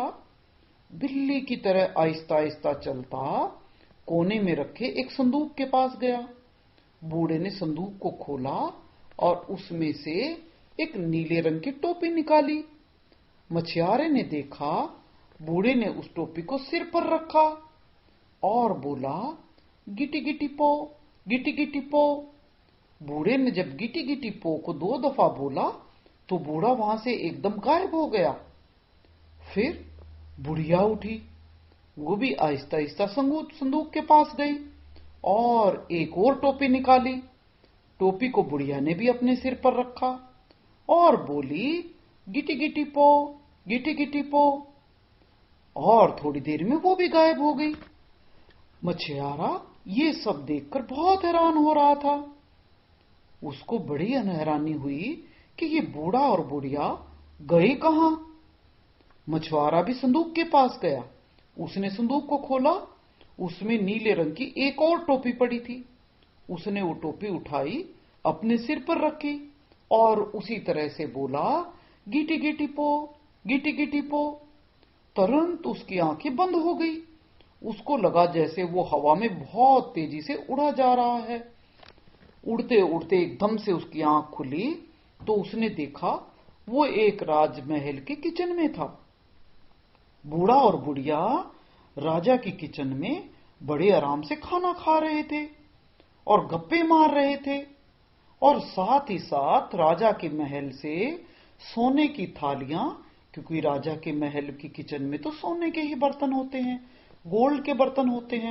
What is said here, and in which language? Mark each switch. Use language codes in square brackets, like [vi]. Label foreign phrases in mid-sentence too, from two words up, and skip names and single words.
[hi] बिल्ली की तरह आहिस्ता आहिस्ता चलता कोने में रखे एक संदूक के पास गया। बूढ़े ने संदूक को खोला और उसमें से एक नीले रंग की टोपी निकाली। मछुआरे ने देखा, बूढ़े ने उस टोपी को सिर पर रखा और बोला, गिटी गिटी पो, गिटी गिटी पो। बूढ़े ने जब गिटी गिटी पो को 2 दफा बोला तो बूढ़ा वहां से एकदम गायब हो गया। फिर बुढ़िया उठी। वो भी आहिस्ता आहिस्ता संदूक के पास गई और एक और टोपी निकाली। टोपी को बुढ़िया ने भी अपने सिर पर रखा और बोली, गिटी गिटी पो, गिटी गिटी पो। और थोड़ी देर में वो भी गायब हो गई। मछुआरा ये सब देखकर बहुत हैरान हो रहा था। उसको बड़ी हैरानी हुई कि ये बूढ़ा और बुढ़िया गए कहां। मछुआरा भी संदूक के पास गया। उसने संदूक को खोला। उसमें नीले रंग की एक और टोपी पड़ी थी। उसने वो टोपी उठाई, अपने सिर पर रखी और उसी तरह से बोला, गिटी गिटी पो, गिटी गिटी पो। तुरंत उसकी आंखें बंद हो गई। उसको लगा जैसे वो हवा में बहुत तेजी से उड़ा जा रहा है। उड़ते उड़ते एकदम से उसकी आंख खुली तो उसने देखा वो एक राजमहल के किचन में था। बूढ़ा और बुढ़िया राजा की किचन में बड़े आराम से खाना खा रहे थे और गप्पे मार रहे थे और साथ ही साथ राजा के महल से सोने की थालियां, क्योंकि राजा के महल की किचन में तो सोने के ही बर्तन होते हैं, गोल्ड के बर्तन होते हैं।